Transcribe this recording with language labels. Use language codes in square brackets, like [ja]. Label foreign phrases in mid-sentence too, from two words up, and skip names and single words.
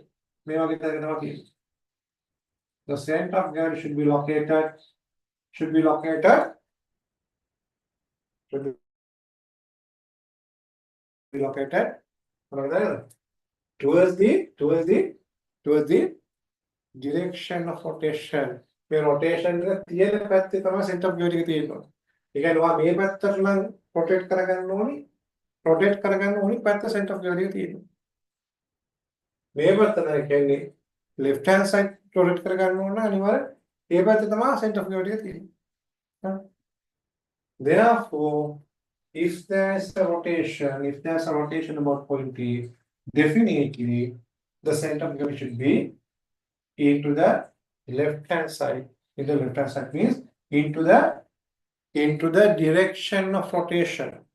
[en] The center of gravity should be located towards the direction of rotation. [si] මේ rotation එක තියෙන පැත්තේ තමයි [en] center of gravity [si] එක තියෙන්නේ. ඒ කියන්නේ ඔයා මේ පැත්තට නම් rotate කරගන්න ඕනි පැත්ත [en] center of gravity [si] එක තියෙනවා. මේ පැත්ත නම් කියන්නේ [en] left hand side [si] rotate කරගන්න ඕන අනිවාර්ය ඒ පැත්ත තමයි [en] center of gravity [si] එක තියෙන්නේ. [en] Therefore, if there's a rotation about point P, definitely the center of gravity should be into the left hand side. Means into the direction of rotation.